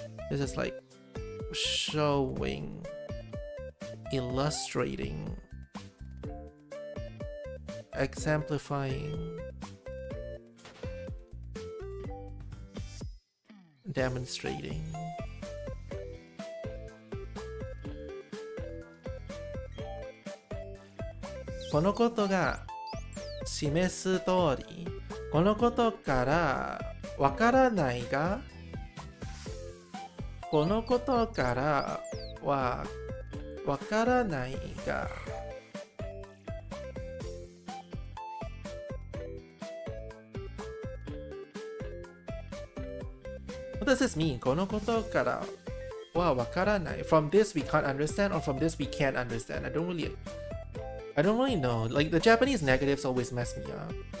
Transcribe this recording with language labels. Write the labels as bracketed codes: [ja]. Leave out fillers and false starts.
[en] This is like showing, illustrating, exemplifying, demonstrating. [ja] "このことが示す通り、このことからわからないが、このことからはわからないが、 [en] What does this mean? [ja] このことからはわからない。 [en] From this we can't understand, or from this we can't understand. I don't really know. Like the Japanese negatives always mess me up.